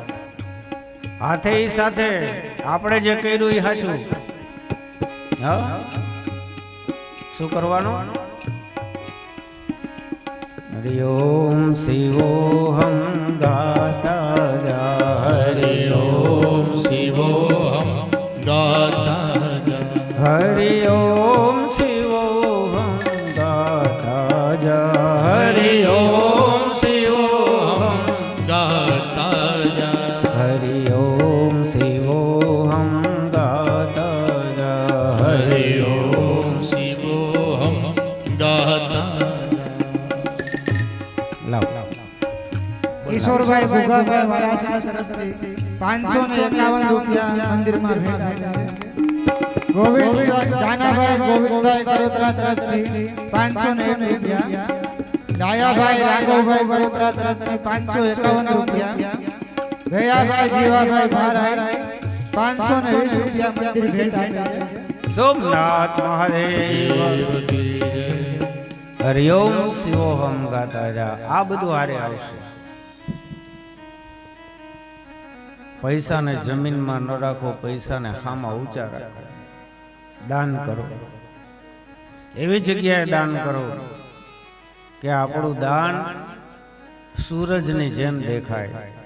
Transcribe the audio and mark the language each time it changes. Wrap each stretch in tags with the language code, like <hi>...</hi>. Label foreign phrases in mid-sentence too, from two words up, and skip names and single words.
<gu>હાથે ઈ સાથે આપણે જે કર્યું એ સાચું. હા, શું કરવાનું?</gu> <hi>हरि ओम शिवोहम गाता जा, हरि ओम शिवोहम गाता जा. हरि ओम शिवोहम गाता जा, हरि ओम शिवोहम गाता जा. हरि ओम शिवोहम गाता जा, हरि ओम शिवोहम गाता</hi> <gu>લાવ. ઈશ્વરભાઈ ભોગાભાઈ વાળા તરફથી 551 રૂપિયા મંદિરમાં ભેટ આપ્યા છે. ગોવિંદભાઈ જાનાભાઈ ગોવિંદભાઈ કરોત્રા તરફથી 501 રૂપિયા. ડાયાભાઈ રાઘવભાઈ કરોત્રા તરફથી 551 રૂપિયા. ગયાભાઈ જીવાભાઈ ભારાઈ 520 રૂપિયા મંદિર ભેટ આપ્યા છે. સોમનાથ મહાદેવ.</gu> <hi>देव की जय. हरि ओम शिवोहम गाता जा.</hi> <gu>આ બધું હારે આવશે. પૈસાને જમીનમાં ન રાખો, પૈસાને હામાં ઊંચા રાખો. દાન કરો, એવી જગ્યાએ દાન કરો કે આપણું દાન સૂરજની જેમ દેખાય.</gu>